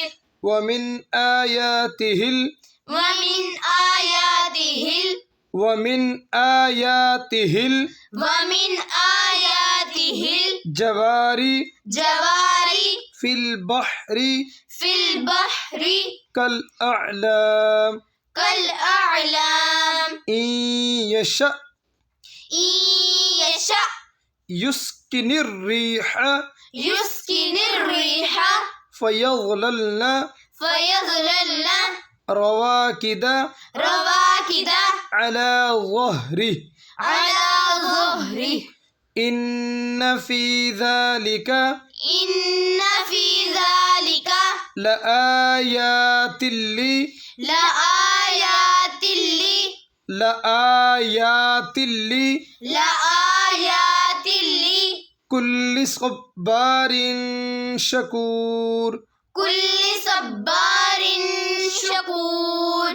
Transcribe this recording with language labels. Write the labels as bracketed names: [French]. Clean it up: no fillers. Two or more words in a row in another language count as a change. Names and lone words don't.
[Arabic] ومن آياته ومن آياته ومن آياته ومن آياته الجوار الجوار في البحر في البحر كالأعلام كالأعلام إن يشأ يشأ يسكن الريح يسكن الريح فيظللن فيظللن رواكد رواكد على ظهره على ظهره إن في ذلك إن في ذلك لآيات ل لآيات ل لآيات ل لآيات ل كل صبار شكور كل صبار شكور